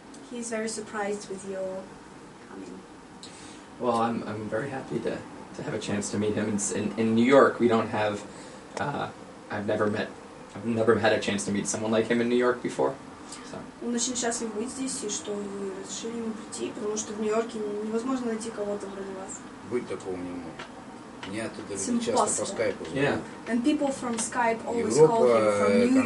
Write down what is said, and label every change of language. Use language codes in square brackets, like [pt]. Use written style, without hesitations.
[en] He's very surprised with your coming. Well, I'm very happy to have a chance to meet him. In New York, we don't have. I've never had a chance to meet someone like him in New York before. So. [ru] Он очень счастлив быть здесь, и что вы разрешили ему прийти, потому что в Нью-Йорке невозможно найти кого-то вроде вас. Быть такого не может. Меня оттуда часто по скайпу. [en] Yeah. And people from Skype always call him from New York,